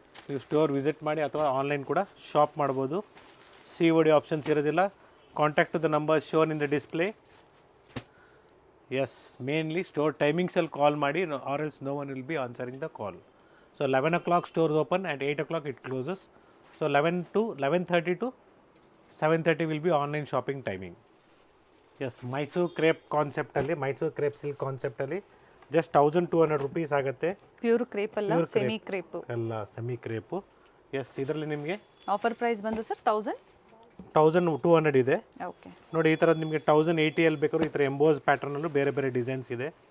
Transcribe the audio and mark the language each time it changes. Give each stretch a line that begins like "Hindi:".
Kannada: ನೀವು store visit ಮಾಡಿ ಅಥವಾ ಆನ್ಲೈನ್ ಕೂಡ ಶಾಪ್ ಮಾಡ್ಬೋದು. COD ಆಪ್ಷನ್ಸ್ ಇರೋದಿಲ್ಲ.
English: Contact to the number shown in the display. Yes, mainly
Kannada: store ಟೈಮಿಂಗ್ಸಲ್ಲಿ ಕಾಲ್ ಮಾಡಿ,
English: Or else no one will be answering the call. So 11 o'clock store open and 8 o'clock it closes. So 11:30 to 7:30 will be online shopping timing.
Kannada: S Mysuru crepe ಕಾನ್ಸೆಪ್ಟಲ್ಲಿ Mysuru crepe silk ಕಾನ್ಸೆಪ್ಟಲ್ಲಿ just 1200 rupees ಆಗುತ್ತೆ. Pure crepe ಅಲ್ಲ,
English: Pure crepe. Semi crepe.
Kannada: ಎಲ್ಲ semi crepe. S ಇದರಲ್ಲಿ ನಿಮಗೆ offer price ಬಂದು sir 1200 ಇದೆ.
English: Okay.
Kannada: ನೋಡಿ ಈ ಥರದ್ದು ನಿಮಗೆ 1080 ಬೇಕಾದ್ರೂ ಈ ಥರ ಎಂಬೋಸ್ ಪ್ಯಾಟರ್ನಲ್ಲೂ ಬೇರೆ ಬೇರೆ ಡಿಸೈನ್ಸ್ ಇದೆ.